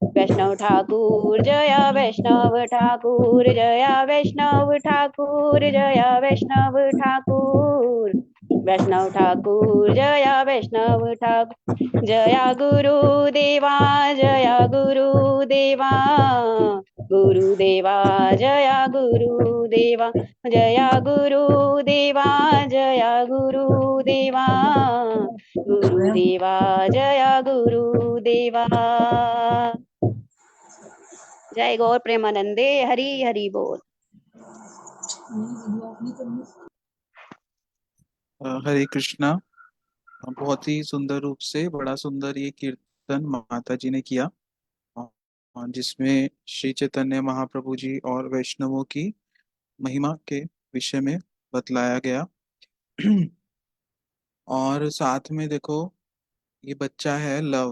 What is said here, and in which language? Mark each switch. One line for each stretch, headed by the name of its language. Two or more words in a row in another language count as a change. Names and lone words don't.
Hindi: जय वैष्णव ठाकुर जय वैष्णव ठाकुर जय वैष्णव ठाकुर जय वैष्णव ठाकुर जय गुरुदेवा गुरुदेवा जय गुरुदेवा जय गुरुदेवा जय गौर प्रेमानंदे हरि हरि बोल। हरे कृष्णा। बहुत ही सुंदर रूप से बड़ा सुंदर ये कीर्तन माता जी ने किया, जिसमें श्री चैतन्य महाप्रभु जी और वैष्णवों की महिमा के विषय में बतलाया गया। और साथ में देखो, ये बच्चा है लव।